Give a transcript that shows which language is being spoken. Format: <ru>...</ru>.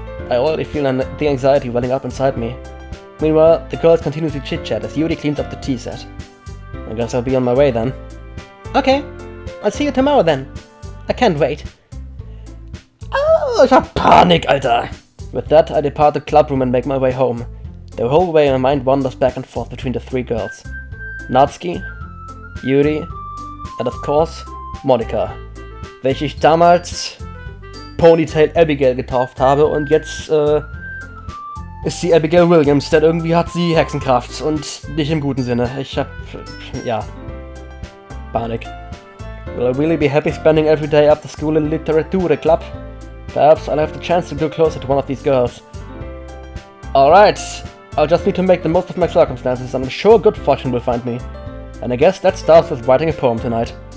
<en>I already feel the anxiety welling up inside me. Meanwhile, the girls continue to chit-chat as Yuri cleans up the tea set. I guess I'll be on my way then. Okay, I'll see you tomorrow then. I can't wait.</en> <de>Oh, ich hab Panik, Alter!</de> <en>With that, I depart the club room and make my way home. The whole way my mind wanders back and forth between the 3 girls.</en> <de>Natsuki, Yuri,</de> <en>and of course,</en> <de>Monica, welche ich damals Ponytail Abigail getauft habe und jetzt ist sie Abigail Williams, denn irgendwie hat sie Hexenkraft und nicht im guten Sinne. Ich hab... ja. Panik.</de> <en>Will I really be happy spending every day after school in Literature Club? Perhaps I'll have the chance to go closer to one of these girls. Alright, I'll just need to make the most of my circumstances and I'm sure good fortune will find me. And I guess that starts with writing a poem tonight.</en>